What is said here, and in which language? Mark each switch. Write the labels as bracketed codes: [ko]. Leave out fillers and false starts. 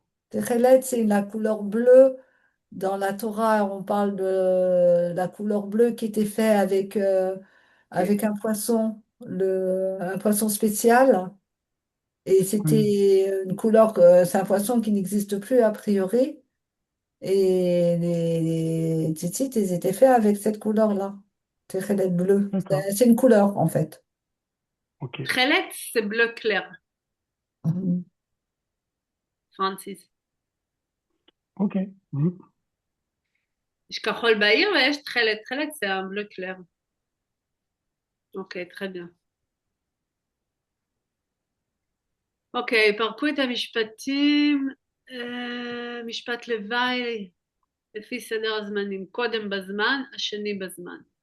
[fr] תכלת, c'est la couleur bleue. Dans la Torah, on parle de la couleur bleue qui était faite avec un poisson, un poisson spécial. Et c'était une couleur, c'est un poisson qui n'existe plus a priori. Et les tzitzit, ils étaient faits avec cette couleur-là. Tchelet bleu. D'accord. C'est une couleur, en fait. Ok. [he] תכלת זה [fr] bleu clair, [he] פרנסיס. [fr] Ok. [he] יש כחול בעיר ויש תכלת. תכלת זה [fr] bleu clair. אוקיי, très bien. [he] אוקיי, פרקו את המשפטים. משפט לוואי. לפי סדר הזמנים, קודם בזמן, השני בזמן.